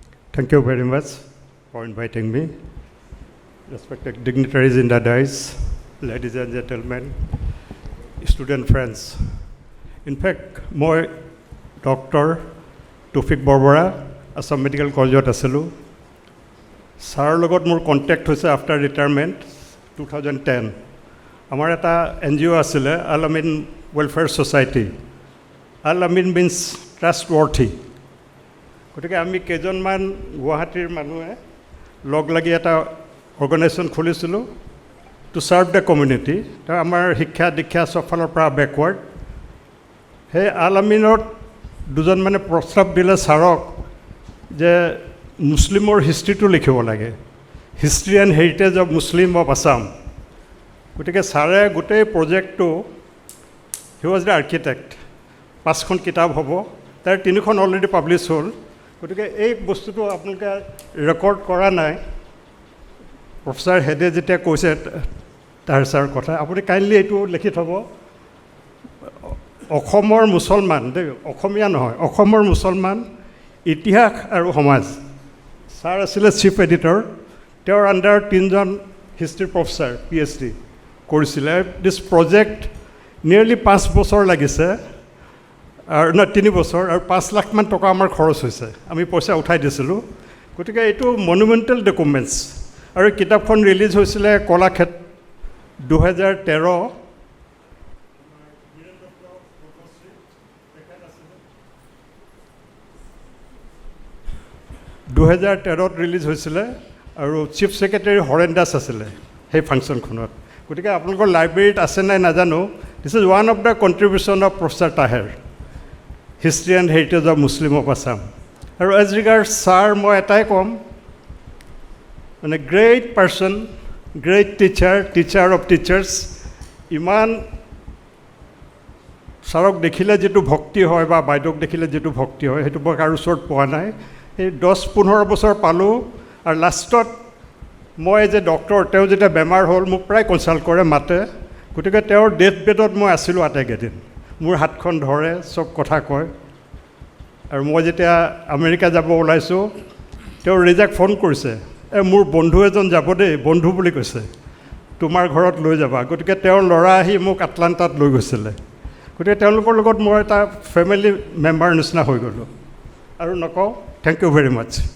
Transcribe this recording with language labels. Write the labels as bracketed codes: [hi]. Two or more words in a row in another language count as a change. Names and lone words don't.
[en] Thank you very much for inviting me. Respected dignitaries in the dais, ladies and gentlemen, student friends. In fact, my Dr. Tufik Borbora, Assam Medical College Aselu. [as] Sir logot more contact hoise [en] after retirement [as] 2010. আমাৰ এটা NGO আছিলে Al-Amin Welfare Society. [en] Al-Amin means trustworthy. [as] গতিকে আমি কেইজনমান গুৱাহাটীৰ মানুহে লগ লাগি এটা organization খুলিছিলো [en] to serve the community. [as] তা আমাৰ শিক্ষা দীক্ষা সকলোৰে প্ৰায় backward। হে Al-Aminত দুজন মানে প্ৰস্তাৱ দিলে চাৰক যে Muslimৰ history টো লিখিব লাগে. [en] History and heritage of Muslim of Assam. [as] গতিকে চাৰে গোটেই project টো [en] he was the architect. [as] পাঁচখন কিতাপ হ'ব. তাৰ তিনিখন [en] already published [as] হ'ল। গতিকে এই বস্তুটো আপোনালোকে record কৰা নাই. Professor Hede যেতিয়া কৈছে তাৰ চাৰ কথা আপুনি kindly এটু লিখি থ'ব. অসমৰ মুছলমান, অসমীয়া নহয়, অসমৰ মুছলমান, ইতিহাস আৰু সমাজ. Sir asile [en] chief editor, [as] তেওঁৰ under 3জন [en] history professor, [as] PhD. কৰিছিলে. [en] This project nearly [as] 5 বছৰ লাগিছে আৰু না 3 বছৰ আৰু 5 লাখ মান টকা আমাৰ খৰচ হৈছে আমি পইচা উঠাই দিছিলো গতিকে এটো [en] monumental documents [as] আৰু কিতাপখন ৰিলিজ হৈছিল কলাক্ষেত্ৰ 2013 2013 ৰিলিজ হৈছিল আৰু [en] chief secretary [as] হৰেন দাস আছিল সেই ফাংচনখনত গতিকে আপোনালোকৰ লাইব্ৰেৰীত আছে নাই নাজানো [en] this is one of the contribution of Professor M.TAHER history and heritage of Muslim of Assam [as] আৰু [en] as regards sir [as] মই এটাই কম মানে [en] great person great teacher of teachers [as] ইমান সাৰক দেখিলে যেটো ভক্তি হয় বা বাইদক দেখিলে যেটো ভক্তি হয় হেতু মই কাৰো ওচৰত পোৱা নাই এই 10-15 বছৰ পালো আৰু লাষ্টত মই যে ডক্টৰ তেও যেটা বেমাৰ হল মোক প্ৰায় কনসাল্ট কৰে মাতে গতিকে তেওঁৰ ডেথ বেডত মই আছিলো আটাইকেদিন মোৰ হাতখন ধৰে সব কথা কয় আৰু মই যেতিয়া আমেৰিকা যাব ওলাইছো তেওঁ ৰিজাক ফোন কৰিছে মোৰ বন্ধু এজন যাব দেই বন্ধু বুলি কৈছে তোমাৰ ঘৰত লৈ যাবা গতিকে তেওঁৰ ল'ৰা আহি মোক আটলান্টাত লৈ গৈছিলে গতিকে তেওঁলোকৰ লগত মই এটা [en] family member [as] নিচিনা হৈ গলো আৰু নকও [en] thank you very much